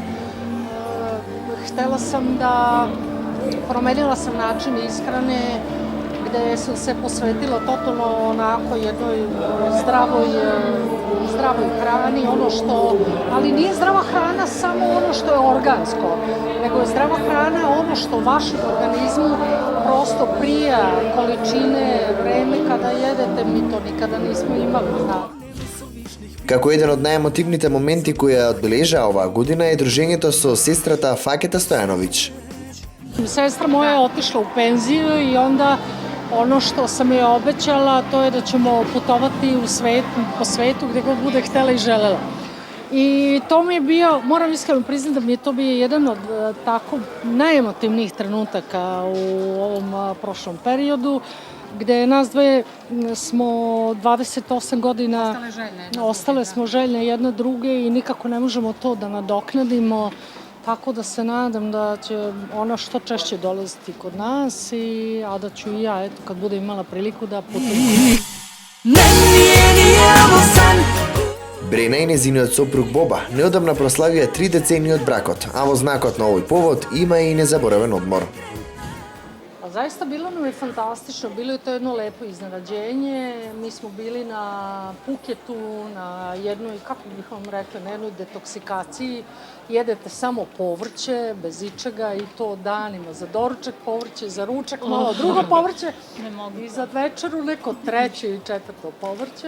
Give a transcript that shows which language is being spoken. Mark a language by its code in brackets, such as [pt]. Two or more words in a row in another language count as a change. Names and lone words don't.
[sr] Htela sam da, promenila sam način ishrane, gde sam se posvetila totalno onako jednoj zdravoj hrani, ali nije zdrava hrana samo ono što je organsko, nego je zdrava hrana ono što vašem organizmu prosto prija, količine, vreme kada jedete, mi to nikada nismo imali. [mk] Како еден од најемотивните моменти кои ја одбележа оваа година е дружењето со сестрата Факета Стојановиќ. [sr] Sestra moja je otišla u penziju i onda ono što sam joj obećala to je da ćemo putovati po svetu gdje god bude htjela i želela. I to mi je bio, moram iskreno priznati da mi je to bio jedan od tako najemotivnijih trenutaka u ovom prošlom periodu, gde nas dve smo 28 godina ostale smo željne jedne druge i nikako ne možemo to da nadoknadimo. Tako da se nadam da će ona što češće dolaziti kod nas, a da ću i ja, eto, kad budem imala priliku da putujem. [mk] Брена и незиниот сопруг Боба неодамна прославија 3 децении од бракот, а во знакот на овој повод има и незаборавен одмор. [sr] Zaista bilo nam je fantastično, bilo je to jedno lepo iznenađenje. Mi smo bili na Puketu, na jednoj, kako bih vam rekla, na jednoj detoksikaciji. Jedete samo povrće, bez ičega i to danima. Za doručak povrće, za ručak malo drugo povrće i za večeru neko treće i četvrto povrće.